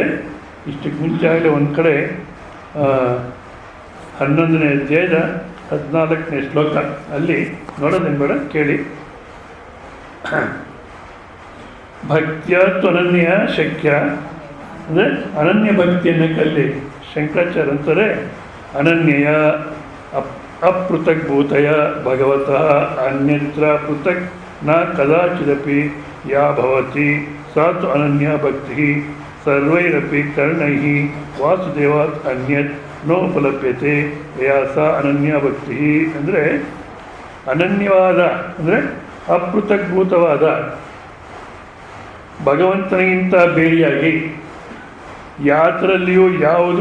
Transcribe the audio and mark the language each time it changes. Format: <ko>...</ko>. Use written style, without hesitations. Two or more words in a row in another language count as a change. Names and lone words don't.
<kn>ಇಷ್ಟಕ್ಕೆ ಮುಂಚೆ ಆಗಲೇ ಒಂದು ಕಡೆ 11ನೇ ಅಧ್ಯಾಯದ 14ನೇ ಶ್ಲೋಕ ಅಲ್ಲಿ ನೋಡೋದೇನು ಬೇಡ, ಕೇಳಿ.</kn> <sa>ಭಕ್ತಿಯ ತ್ವನನ್ಯ ಶಕ್ಯ</sa> <kn>ಅಂದರೆ ಅನನ್ಯ ಭಕ್ತಿಯನ್ನು ಕಲ್ಲಿ ಶಂಕರಾಚಾರ್ಯ ಅಂತಾರೆ.</kn> <sa>ಅನನ್ಯಯ ಅಪೃಥಗ್ಭೂತಯ ಭಗವತಃ ಅನ್ಯತ್ರ ಪೃಥಕ್ ನ ಕದಾಚಿದಪಿ ಯಾ ಭವತಿ ಸಾ ತು ಅನನ್ಯ ಭಕ್ತಿ ಸರ್ವೈರಪಿ ಕರ್ಣೈಃ ವಾಸುದೇವಾತ್ ಅನ್ಯತ್ ನೋಪಲಭ್ಯತೆ ವ್ಯಾಸ ಅನನ್ಯ ಭಕ್ತಿ.</sa> <kn>ಅಂದರೆ ಅನನ್ಯವಾದ ಅಂದರೆ ಅಪೃಥಗ್ಭೂತವಾದ ಭಗವಂತನಿಗಿಂತ ಬೇರೆಯಾಗಿ ಯಾತರಲ್ಲಿಯೂ ಯಾವುದು</kn>